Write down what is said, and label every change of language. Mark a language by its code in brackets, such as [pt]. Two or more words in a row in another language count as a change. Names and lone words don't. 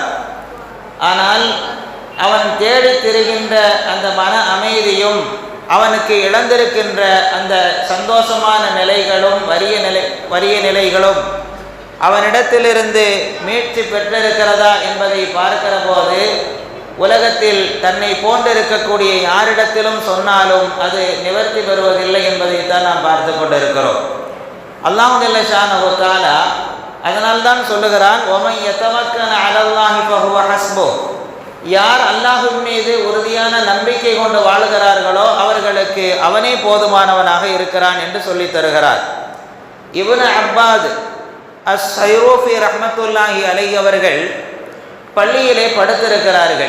[ta] ஆனால் அவன் தேடித் திரிகின்ற அந்த மன அமைதியும் அவனுக்கு இழந்திருக்கின்ற அந்த சந்தோஷமான நிலைகளும் வறிய நிலைகளும் அவனிடத்திலிருந்து மீட்சி பெற்றிருக்கிறதா என்பதை பார்க்கிற போது உலகத்தில் தன்னை போன்றிருக்கக்கூடிய யாரிடத்திலும் சொன்னாலும் அது நிவர்த்தி பெறுவதில்லை என்பதைத்தான் நாம் பார்த்து கொண்டிருக்கிறோம். [ar] الله جل شأنه تعالى [ta] அதனால்தான் சொல்லுகிறான், [ar] وَمَن يَتَوَكَّلْ عَلَى اللَّهِ فَهُوَ حَسْبُهُ, [ta] யார் அல்லாஹ்வின் மீது உறுதியான நம்பிக்கை கொண்டு வாழுகிறார்களோ அவர்களுக்கு அவனே போதுமானவனாக இருக்கிறான் என்று சொல்லித் தருகிறார். இப்னு அப்பாஸ் அஸ்-ஸைரூஃபி [ar] رحمة الله عليه [ta] அவர்கள் பள்ளியிலே படுத்திருக்கிறார்கள்.